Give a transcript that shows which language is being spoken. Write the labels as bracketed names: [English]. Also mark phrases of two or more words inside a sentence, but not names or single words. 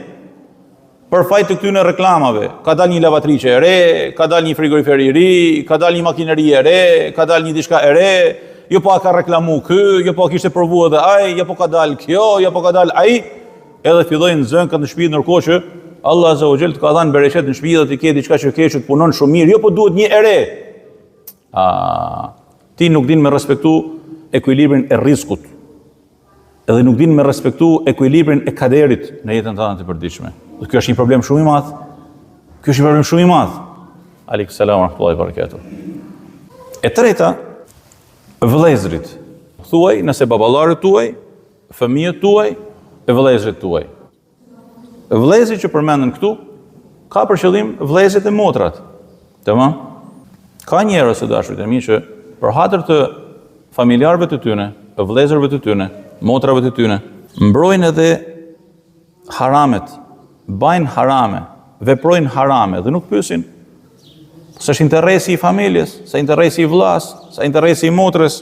[Albanian] Për fajt të këtyre reklamave, ka dalë një lavatriçe e re, ka dalë një frigorifer i ri, ka dalë një makineri e re, ka dalë një diçka e re, jo po ka reklamu ky, jo po kishte provu edhe ai, jo po ka dalë kjo, jo po ka dalë ai, edhe fillojnë zënkat në shtëpi ndërkohë që Allah [Arabic] عز وجل [Albanian] të ka dhënë bereqet në shtëpi dhe ti ke diçka që keq, të punon shumë mirë, jo po duhet një e re. Ti nuk din me respektu ekuilibrin e rrezikut. Edhe nuk din me respektu ekuilibrin e kaderit në jetën tënde të përditshme. Dhe kjo është një problem shumë i madh. Ky është një problem shumë i madh. [Arabic] وعليكم السلام ورحمة الله وبركاته. [Albanian] E treta, vëllezërit. Thuaj nëse baballarët tuaj, fëmijët tuaj, e vëllezërit tuaj. Vëllezërit që përmenden këtu ka për qëllim vëllezërit e motrat. Tamam? Ka njerëz të dashurit e mi që për hatër të familjarëve të tyre, të vëllezërve të tyre, motrave të tyre, mbrojnë edhe haramet, bajnë harame, veprojnë harame dhe nuk pyesin se është interesi i familjes, se interesi i vllas, se interesi i motrës.